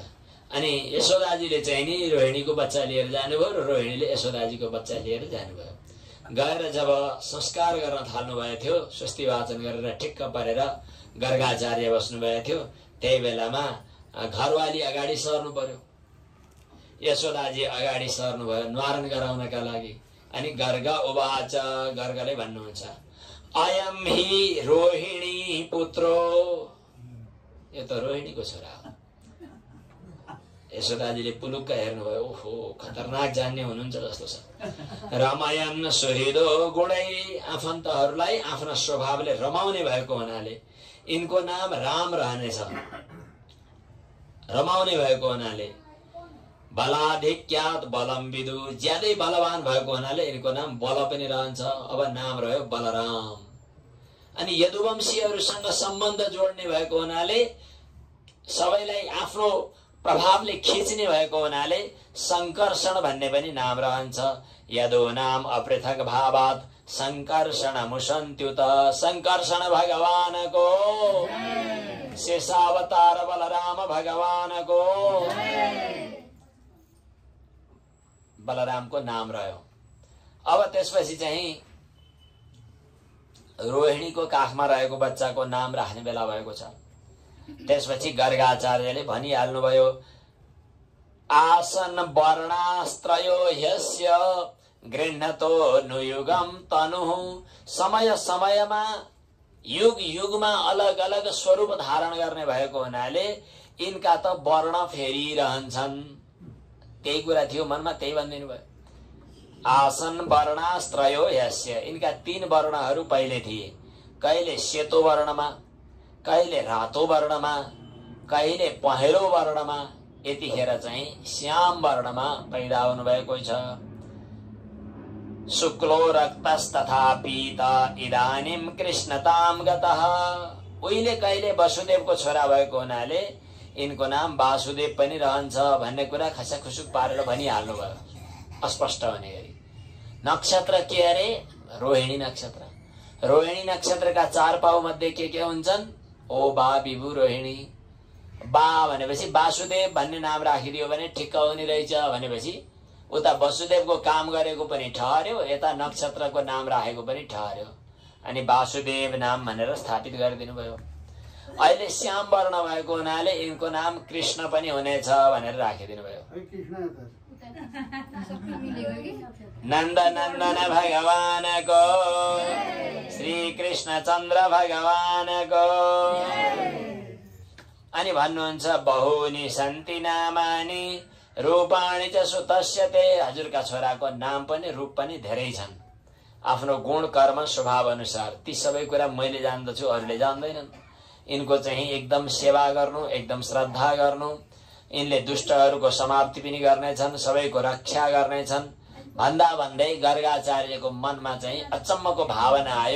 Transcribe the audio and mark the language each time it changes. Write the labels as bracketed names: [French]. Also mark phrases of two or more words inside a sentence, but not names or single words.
[Nepali] अनि यशोदाजीले चाहिँ नि रोहिणीको बच्चा लिएर जानुभयो र रोहिणीले यशोदाजीको बच्चा लिएर जानुभयो। गएर जब संस्कार गर्न थाल्नु भएको थियो, स्वस्ति वाचन गरेर ठिक्क परेर गर्गाचार्य बस्नु भएको थियो, त्यही बेलामा घरवाली अगाडि सर्नु पर्यो। यशोदाजी अगाडि सर्नु भयो न्वारण गराउनका लागि। [Sanskrit] अनि गर्ग उवाच, [Nepali] गर्गले भन्नुहुन्छ, [Sanskrit] अयम हि रोहिणी पुत्रो, [Nepali] यो त रोहिणीको छोरा हो। यशोदाजीले पुलुक्क हेर्नुभयो, ओहो खतरनाक जान्ने हुनुहुन्छ जस्तो छ। [Sanskrit] रमयन सुहृदो गुणै, [Nepali] आफन्तहरूलाई आफ्ना स्वभावले रमाउने भएको हुनाले यिनको नाम राम रहनेछ। रमाउने भएको हुनाले [Sanskrit] बलाधिक्यात बलम विदु, [Nepali] ज्यादै बलवान भएको हुनाले यिनको नाम बल पनि रहन्छ। अब नाम रह्यो बलराम। अनि यदुवंशीहरूसँग सम्बन्ध जोड्ने भएको हुनाले, सबैलाई आफ्नो प्रभावले खिच्ने भएको हुनाले संकर्षण भन्ने पनि नाम रहन्छ। [Sanskrit] यदो नाम अपृथक भावात संकर्षण मुसन्त्युत, [Nepali] संकर्षण भगवानको, शेषावतार बलराम भगवानको, बलरामको नाम रह्यो। अब त्यसपछि चाहिँ रोहिणीको काखमा रहेको बच्चाको नाम राख्ने बेला भएको छ। त्यसपछि गर्गाचार्यले भनिहाल्नुभयो, [Sanskrit] आसन वर्णास्त्रयो ह्यस्य गृह्णतो नुयुगम तनु, [Nepali] समय समयमा युग युगमा अलग अलग स्वरूप धारण गर्ने भएको हुनाले यिनका त वर्ण फेरिरहन्छन्। त्यही कुरा थियो मनमा, त्यही भनिदिनु भयो। [Sanskrit] आसन वर्णास्त्रयो ह्यस्य, [Nepali] यिनका 3 वर्णहरू पहिले थिए, कहिले सेतो वर्णमा, कहिले रातो वर्णमा, कहिले पहेँलो वर्णमा, यतिखेर चाहिँ श्याम वर्णमा पैदा हुनु भएको छ। [Sanskrit] शुक्लो रक्तस्तथा पीत इदानीं कृष्णताम गतः, [Nepali] उहिले कहिले वसुदेवको छोरा भएको हुनाले यिनको नाम वासुदेव पनि रहन्छ भन्ने कुरा खसाखुसुक पारेर भनिहाल्नु भयो अस्पष्ट हुने गरी। नक्षत्र के अरे? रोहिणी नक्षत्र। रोहिणी नक्षत्रका 4 पाउ मध्ये के हुन्छन्? ओ बा विभु रोहिणी। बा भनेपछि वासुदेव भन्ने नाम राखिदियो भने ठिक्क हुने रहेछ भनेपछि उता वसुदेवको काम गरेको पनि ठहर्यो, यता नक्षत्रको नाम राखेको पनि ठहर्यो। अनि वासुदेव नाम भनेर स्थापित गरिदिनु भयो। अहिले श्याम वर्ण भएको हुनाले यिनको नाम कृष्ण पनि हुनेछ भनेर राखिदिनु भयो। नन्द नन्दन भगवानको श्री कृष्ण चन्द्र भगवानको। अनि भन्नुहुन्छ [Sanskrit] बहुनी सन्ति नामानि रूपाणि च सुतस्य ते। [Nepali] हजुरका छोराको नाम पनि रूप पनि धेरै छन्। आफ्नो गुण कर्म स्वभाव अनुसार ती सबै कुरा मैले जान्दछु, अरूले जान्दैनन्। यिनको चाहिँ एकदम सेवा गर्नु, एकदम श्रद्धा गर्नु, यिनले दुष्टहरूको समाप्ति पनि गर्नेछन्, सबैको रक्षा गर्नेछन् भन्दा भन्दै गर्गाचार्यको मनमा चाहिँ अचम्मको भावना आयो।